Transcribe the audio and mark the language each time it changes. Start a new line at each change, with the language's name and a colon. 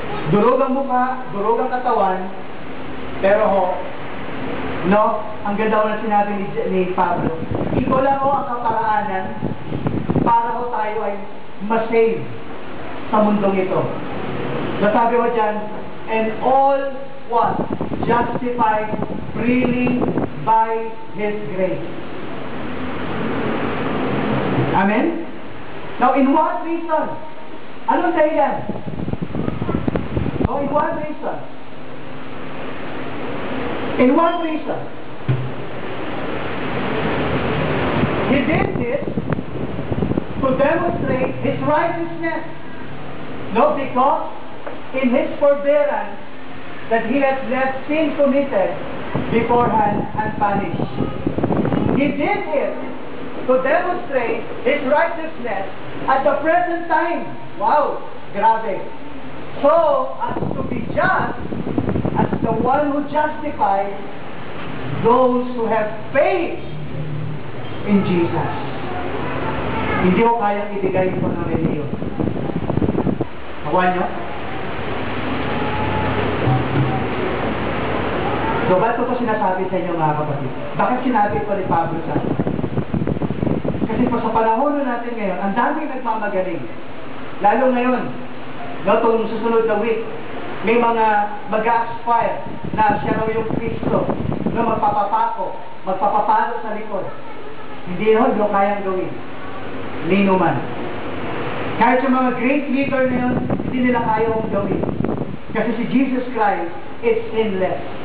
Filipino: Durog ang mukha, durog ang katawan, pero ho, no, ang ganda ko na sinabi ni Pablo, ito lang ho ang kaparaanan para ho tayo ay masave sa mundong ito. Nasabi ko dyan,
English: and all what? Justified freely by His grace. Amen? Now, in what reason?
Filipino: Anong dahilan?
English: In what reason? In what reason? He did this to demonstrate His righteousness. No, because in His forbearance that He has left sin committed beforehand unpunished. He did it to demonstrate His righteousness at the present time. Wow!
Filipino: Grabe.
English: So, as to be just, as the one who justifies those who have faith in Jesus.
Filipino: Hindi ko kayang ibigay ito ng reliyon. Nakuha nyo? So, ba't ko ito sinasabi sa inyo mga kapatid? Bakit sinabi ito ni Pablo sa atin? Kasi po sa panahon natin ngayon, ang daming nagmamagaling. Lalo ngayon, itong susunod na week, may mga mag-aspire na siya raw yung Kristo na magpapapalo sa likod. Hindi yun, yung kayang gawin. Nino man. Kahit yung mga
English: great leader
Filipino: na yun, hindi nila kaya kong gawin. Kasi si Jesus Christ
English: is sinless.